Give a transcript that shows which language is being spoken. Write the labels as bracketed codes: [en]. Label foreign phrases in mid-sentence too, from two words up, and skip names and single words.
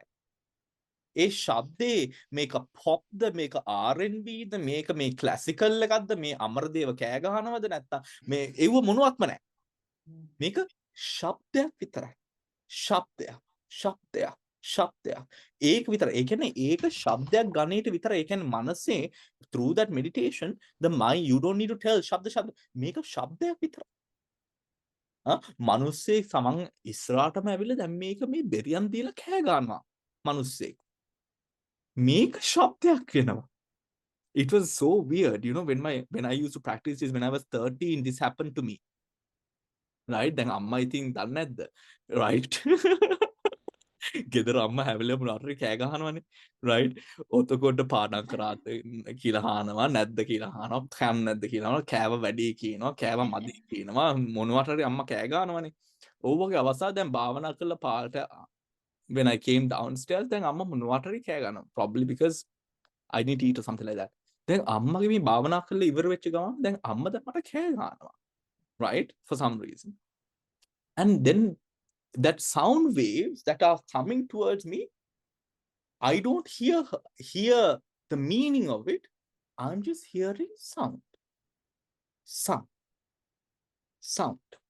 [si] ඒ ශබ්දේ මේක පොප්ද මේක R&Bද මේක මේ ක්ලාසිකල් එකක්ද මේ අමරදේව කෑ ගහනවද නැත්තම් මේ ඒව මොනවත්ම නැහැ. මේක ශබ්දයක් විතරයි. ශබ්දයක් ශබ්දයක් ශබ්දයක් ඒක විතර. ඒ කියන්නේ ඒක ශබ්දයක් ගණේට විතර. ඒ කියන්නේ මනසේ [en] through that meditation the mind you don't need to tell [si] ශබ්ද මේක ශබ්දයක් විතර. මනුස්සේ සමන් ඉස්සරහටම ඇවිල්ලා දැන් මේක මේ බෙරියන් දීලා කෑ ගන්නවා මනුස්සේ. මේක ශබ්දයක් වෙනවා. [en] It was so weird, you know, when I used to practice this when I was 13, this happened to me. Right? [si] දැන් අම්මා ඉතින් දන්නේ නැද්ද? Right? ගෙදර අම්මා හැවලෙම නරි කෑ ගහනවනේ. Right? ඔතකොට පාඩම් කරාද කියලා අහනවා නැද්ද කියලා අහනවා. කෑම නැද්ද කියලා අහනවා. කෑව වැඩි කියනවා. කෑව මදි කියනවා. මොනවට හරි අම්මා කෑ ගහනවනේ. ඕවගේ අවස්ථාව දැන් භාවනා කරලා පාට [en] when I came downstairs then [si] amma මොනවටරි කෑ ගන්නවා. [en] Probably because I need to eat or something like that. [si] දැන් අම්මගේ මේ භාවනා කරලා ඉවර වෙච්ච ගමන් දැන් අම්මා දැන් මට කෑ ගන්නවා. [en] Right? For some reason. And then that sound waves that are coming towards me, I don't hear the meaning of it. I'm just hearing sound. Sound.